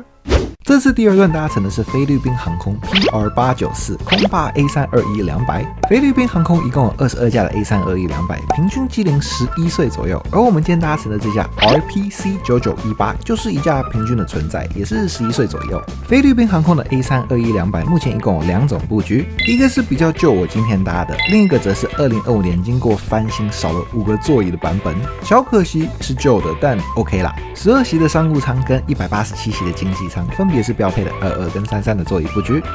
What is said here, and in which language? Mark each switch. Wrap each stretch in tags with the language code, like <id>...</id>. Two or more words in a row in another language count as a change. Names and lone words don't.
<zh>這次第二段搭乘的是菲律賓航空 PR894 空巴 A321-200。菲律賓航空一共有22架的 A321-200，平均機齡11歲左右。而我們今天搭乘的這架 RPC9918 就是一架平均的存在，也是11歲左右。菲律賓航空的 A321-200 目前一共有2種布局，一個是比較舊我今天搭的，另一個則是2025年經過翻新少了5個座椅的版本。小可惜是舊的，但 OK 啦。12席的商務艙跟187席的經濟艙分別是標配的22跟33的座椅布局。</zh>